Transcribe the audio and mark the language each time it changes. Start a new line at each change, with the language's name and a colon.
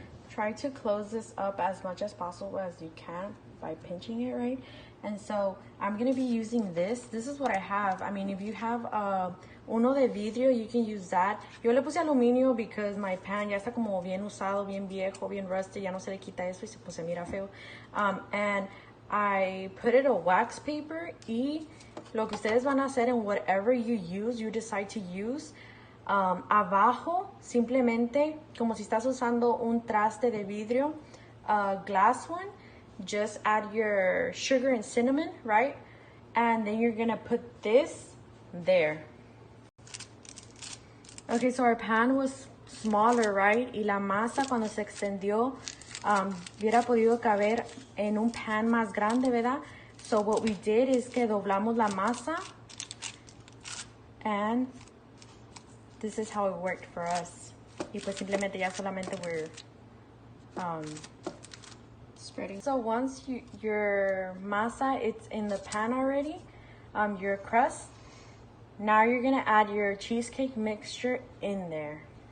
English: Try to close this up as much as possible as you can by pinching it, right? And so I'm gonna be using this. This is what I have. I mean, if you have
Spanish: uno de vidrio,
English: you can use that.
Spanish: Yo le puse aluminio
English: because my pan
Spanish: ya está como bien usado, bien viejo, bien
English: rusty.
Spanish: Ya no se le quita eso y pues se mira feo.
English: And I put it a wax paper.
Spanish: Y lo que ustedes van a hacer en
English: whatever you decide to use.
Spanish: Abajo, simplemente, como si estás usando un traste de vidrio,
English: glass one, just add your sugar and cinnamon, right? And then you're gonna put this there. Okay, so our pan was smaller, right?
Spanish: Y la masa cuando se extendió, hubiera podido caber en un pan más grande, ¿verdad?
English: So what we did is
Spanish: que doblamos la masa,
English: and this is how it worked for us.
Spanish: Y pues simplemente ya solamente
English: we're Spreading. So once your masa, it's in the pan already, your crust, now you're gonna add your cheesecake mixture in there.